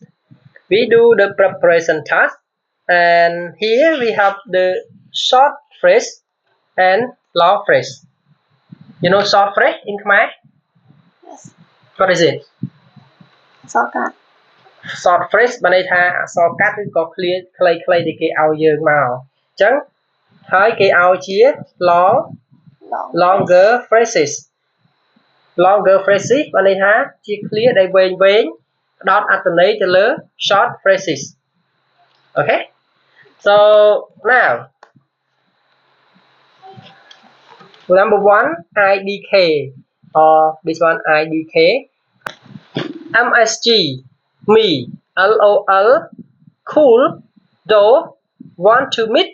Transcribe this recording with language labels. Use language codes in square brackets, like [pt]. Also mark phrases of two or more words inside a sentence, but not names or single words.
[en] We do the preparation task, and here we have the short phrase and long phrase. You know short phrase in Khmer? Yes. What is it? Sakal. Short phrase [km] បានន័យថាអក្សរកាត់ឬក៏ឃ្លាខ្លីៗដែលគេឲ្យយើងមកអញ្ចឹងហើយគេឲ្យជា [en] longer phrases [km] បានន័យថាជាឃ្លាដែលវែងៗផ្ដោតអត្ថន័យទៅលើ [en] short phrases. Okay, so now number 1 IDK or this one IDK MSG ME LOL cool though want to meet.